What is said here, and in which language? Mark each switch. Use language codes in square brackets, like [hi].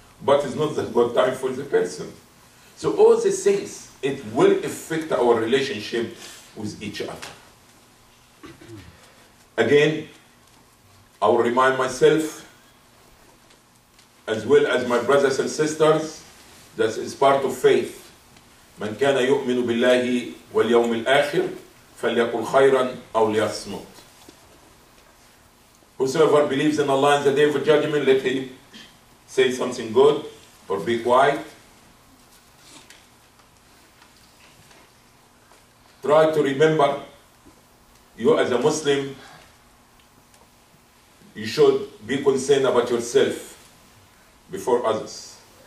[en] But it's not the good time for the person. So all these things, it will affect our relationship with each other. Again, I will remind myself, as well as my brothers and sisters, that is part of faith. [ar] من كان يؤمن بالله واليوم الآخر فليقل خيرا أو ليصمت. [en] Whosoever believes in Allah and the day of judgment, let him say something good or be quiet. Try to remember, you as a Muslim, you should be concerned about yourself before others.